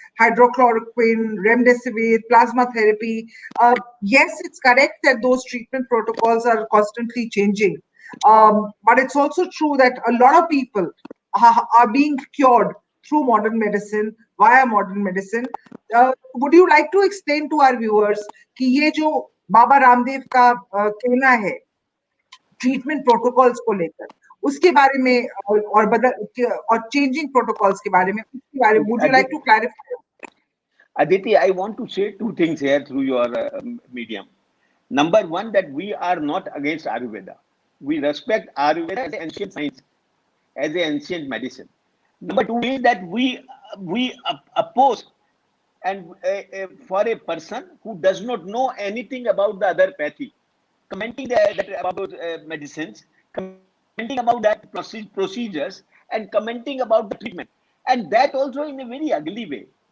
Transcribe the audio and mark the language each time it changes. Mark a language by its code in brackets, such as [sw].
[en] Hydrochloroquine, remdesivir, plasma therapy. Yes, it's correct that those treatment protocols are constantly changing. But it's also true that a lot of people are being cured through modern medicine, via modern medicine. Would you like to explain to our viewers [hi] कि ये जो बाबा रामदेव का कहना है treatment protocols को लेकर उसके बारे में और चेंजिंग प्रोटोकॉल्स के बारे में उसके बारे में [en] would you like to clarify? Aditi, I want to say two things here through your medium. Number one, that we are not against Ayurveda. We respect Ayurveda as an ancient science, as an ancient medicine. Number two is that we oppose and for a person who does not know anything about the other pathy, commenting about medicines, commenting about that procedures, and commenting about the treatment, and that also in a very ugly way.